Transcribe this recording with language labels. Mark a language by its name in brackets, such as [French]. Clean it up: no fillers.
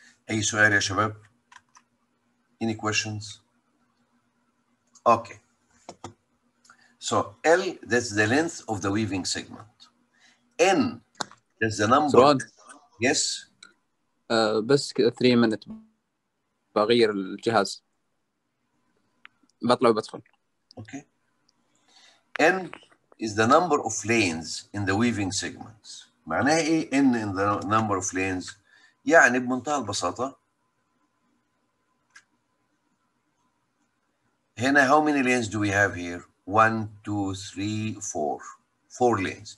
[Arabic] أي سؤال يا شباب؟ [English] Any questions? Okay. So L, that's the length of the weaving segment. N, that's the number. [Arabic] سؤال. [English] Yes. [Arabic] بس كذا 3 minutes بغير الجهاز، بطلع وبدخل. [English] Okay. N is the number of lanes in the weaving segments. [Arabic] معناها ايه [English] N in the number of lanes؟ [Arabic] يعني بمنتهى البساطة هنا [English] how many lanes do we have here؟ 1 2 3 4. 4 lanes.